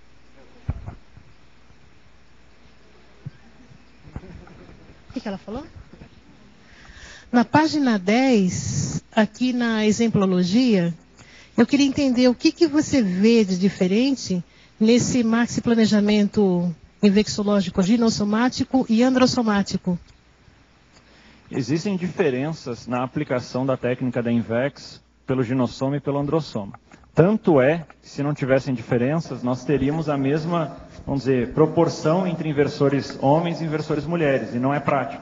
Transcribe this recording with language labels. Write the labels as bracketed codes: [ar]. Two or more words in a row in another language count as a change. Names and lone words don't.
[pt] O que ela falou? Na página 10, aqui na exemplologia, eu queria entender o que você vê de diferente nesse maxiplanejamento invexológico ginossomático e androssomático. Existem diferenças na aplicação da técnica da INVEX pelo ginossoma e pelo androssoma. Tanto é, se não tivessem diferenças, nós teríamos a mesma, vamos dizer, proporção entre inversores homens e inversores mulheres, e não é prático.